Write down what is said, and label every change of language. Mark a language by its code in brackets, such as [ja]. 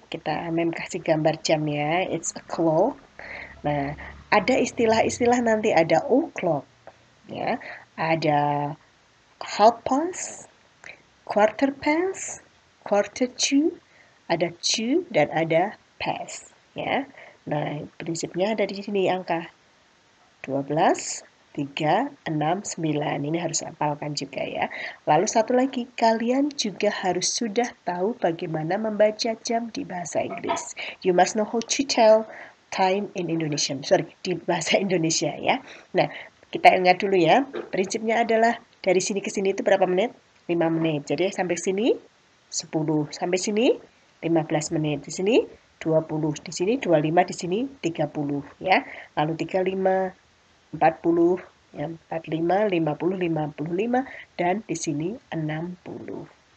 [id] Kita Mem kasih gambar jam ya, it's a clock. Nah, ada istilah-istilah nanti ada o'clock, ya, ada half past, quarter past, quarter to, ada to dan ada past, ya. Nah, prinsipnya ada di sini angka 12, 3, 6, 9. Ini harus hafalkan juga ya. Lalu satu lagi, kalian juga harus sudah tahu bagaimana membaca jam di bahasa Inggris. [en] You must know how to tell time in Indonesian. [id] Sorry, di bahasa Indonesia ya. Nah, kita ingat dulu ya. Prinsipnya adalah dari sini ke sini itu berapa menit? 5 menit. Jadi sampai sini 10. Sampai sini 15 menit. Di sini 20. Di sini 25. Di sini 30 ya. Lalu 35, 40, ya, 45, 50, 55, dan di sini 60.